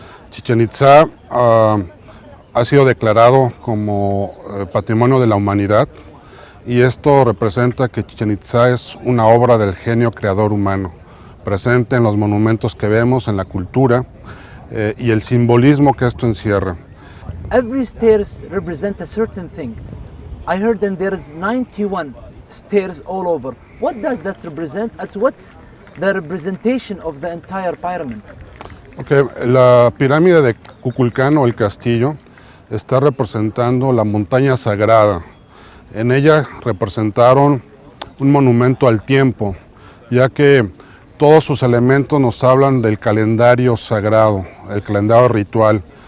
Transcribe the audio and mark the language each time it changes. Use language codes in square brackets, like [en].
[es] Chichén Itzá ha sido declarado como Patrimonio de la Humanidad y esto representa que Chichén Itzá es una obra del genio creador humano, presente en los monumentos que vemos, en la cultura y el simbolismo que esto encierra. [en] Every stairs represent a certain thing. I heard that there is 91 stairs all over. What does that represent? And what's the representation of the entire pyramid? [es] Okay, la pirámide de Kukulcán o el castillo está representando la montaña sagrada. En ella representaron un monumento al tiempo, ya que todos sus elementos nos hablan del calendario sagrado, el calendario ritual.